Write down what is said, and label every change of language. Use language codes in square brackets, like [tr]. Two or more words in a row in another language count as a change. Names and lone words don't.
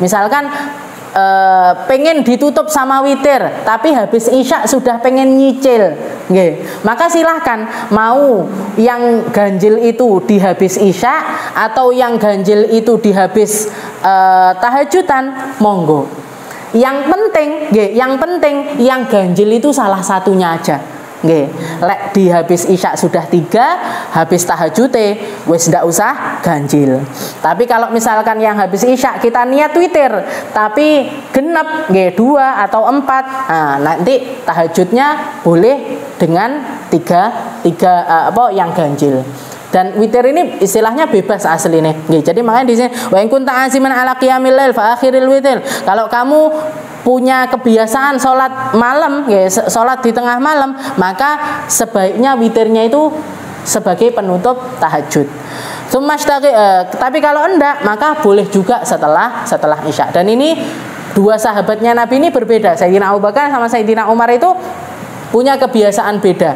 [id] Misalkan pengen ditutup sama witir, tapi habis Isya sudah pengen nyicil, maka silahkan mau yang ganjil itu di habis Isya atau yang ganjil itu di habis tahajudan, monggo. Yang penting yang ganjil itu salah satunya aja. [jv] Lek di habis Isya sudah 3, habis tahajute wis ndak usah ganjil. [id] Tapi kalau misalkan yang habis Isya kita niat witir tapi genep 2 atau 4, nanti tahajudnya boleh dengan 3 yang ganjil. Dan witir ini istilahnya bebas aslinya. Jadi makanya di sini [ar] wa in kunta aziman ala qiyamil lail fa akhiril witir. [id] Kalau kamu punya kebiasaan sholat malam, sholat di tengah malam, maka sebaiknya witirnya itu sebagai penutup tahajud. Tapi kalau enggak, maka boleh juga setelah Isya. Dan ini 2 sahabatnya Nabi ini berbeda. Sayyidina Abu Bakar sama Sayyidina Umar itu punya kebiasaan beda.